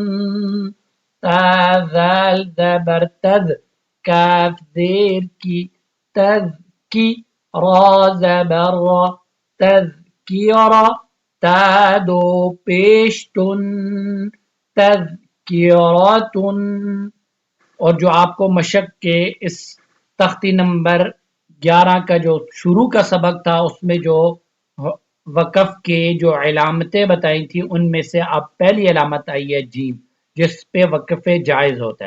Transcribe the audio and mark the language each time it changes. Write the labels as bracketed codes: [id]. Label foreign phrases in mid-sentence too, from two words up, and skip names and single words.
[ur] تا ذال زبر تذ، کاف زیر کی، تذکی را زبر را تذکیرہ تا دو پیش تن تذکیرتن. اور جو آپ کو مشق کے اس تختی نمبر 11 کا جو شروع کا سبق تھا اس میں جو وقف کے جو علامتیں بتائی تھی ان میں سے اب پہلی علامت آئی ہے جیم جس پہ وقف جائز ہوتا ہے.